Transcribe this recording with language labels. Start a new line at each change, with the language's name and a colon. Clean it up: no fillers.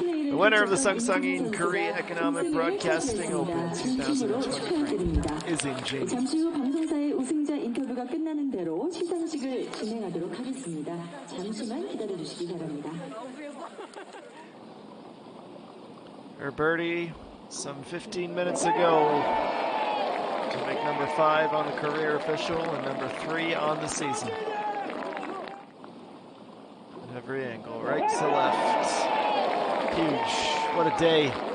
English: The winner of the Sangsangin Korea Economic Broadcasting Open 2023 is ENG.
Korean: 잠시 후 방송사의 우승자 인터뷰가 끝나는 대로 시상식을 진행하도록 하겠습니다. 잠시만 기다려주시기 바랍니다.
English: Her birdie some 15 minutes ago to make number 5 on the career official and number 3 on the season. At every angle, right to left. Huge. What a day.